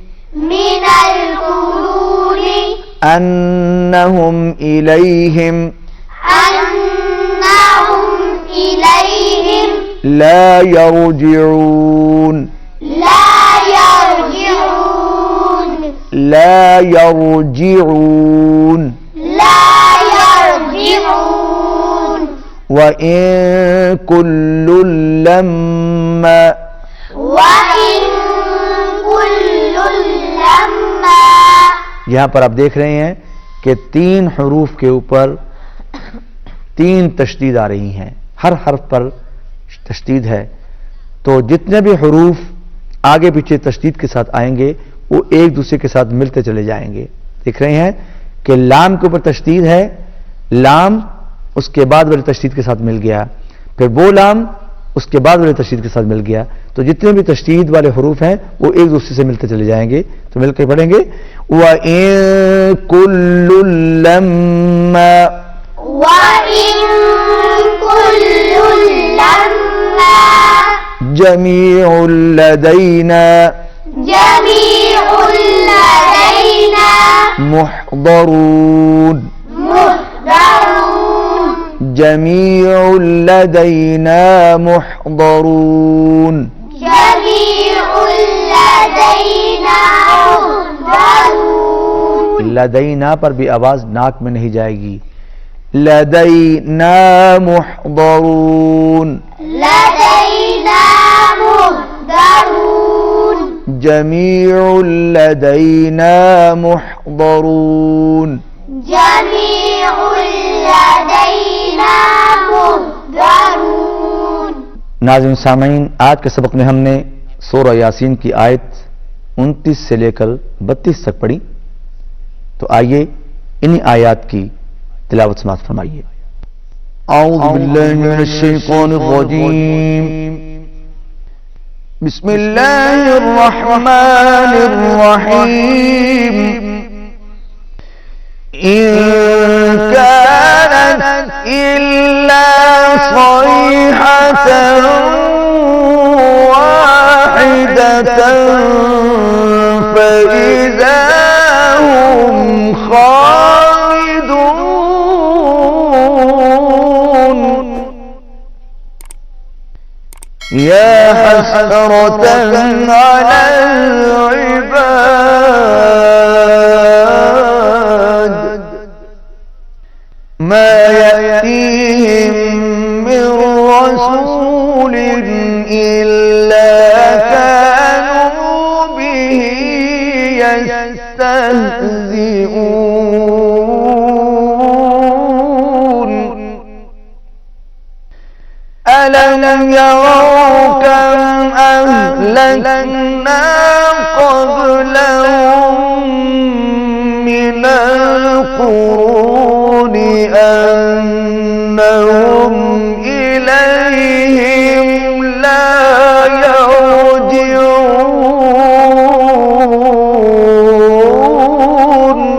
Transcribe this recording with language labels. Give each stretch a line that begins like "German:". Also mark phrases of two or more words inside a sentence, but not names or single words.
Arabic: أنهم إليهم لا يرجعون لا يرجعون وإن كل لما, وإن كل لما.
Urdu: یہاں پر آپ دیکھ رہے ہیں کہ 3 حروف کے اوپر 3 تشدید آ رہی ہیں، ہر حرف پر تشدید ہے. تو جتنے بھی حروف آگے پیچھے تشدید کے ساتھ آئیں گے وہ ایک دوسرے کے ساتھ ملتے چلے جائیں گے. دیکھ رہے ہیں کہ لام کے اوپر تشدید ہے، لام اس کے بعد والے تشدید کے ساتھ مل گیا، پھر وہ لام اس کے بعد والے تشدید کے ساتھ مل گیا. تو جتنے بھی تشدید والے حروف ہیں وہ ایک دوسرے سے ملتے چلے جائیں گے. تو مل کر پڑھیں گے
Arabic: وإن كل لما, وإن كل لما, جميع لدينا, جميع لدينا, मुहदरून, मुहदरून, جميع لدينا محضرون. جميع لدينا محضرون.
Urdu: لدینا پر بھی آواز ناک میں نہیں جائے گی.
Arabic: لدينا محضرون, لدينا محضرون, جميع لدينا محضرون. جميع لدينا محضرون.
Urdu: ناظرین سامعین، آج کے سبق میں ہم نے سورہ یاسین کی آیت 29 سے لے کر 32 تک پڑھی. تو آئیے انہی آیت کی تلاوت سماعت فرمائیے.
Arabic: أعوذ بالله من الشيطان الرجيم، بسم الله الرحمن الرحيم. إن كانت إلا صيحة واحدة فإذا هم خامدون. يا حسرة على العباد ما يأتيهم من رسول إلا كانوا به يستهزئون. ألم يروا كم أهلكنا قبلهم من القرون أنهم إليهم لا يرجعون.